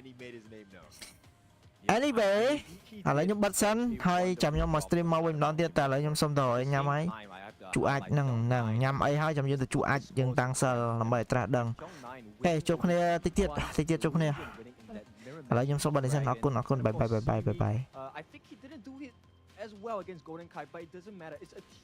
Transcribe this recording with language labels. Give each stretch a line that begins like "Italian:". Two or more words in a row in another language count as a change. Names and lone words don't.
Khmer: anyway ឥឡូវខ្ញុំបិទសិនហើយចាំខ្ញុំមក stream មកវិញម្ដងទៀតតែឥឡូវខ្ញុំសុំទៅញ៉ាំហើយជក់អាចហ្នឹងញ៉ាំអីហើយចាំយើងទៅជក់អាចយើងតាំងសិលដើម្បីត្រាស់ដឹងអូខេជួបគ្នាតិចទៀតជួបគ្នាឥឡូវខ្ញុំសូមបិទនេះសិនអរគុណបាយ
English: I think he didn't do it as well against Golden Kai, but it doesn't matter. It's a team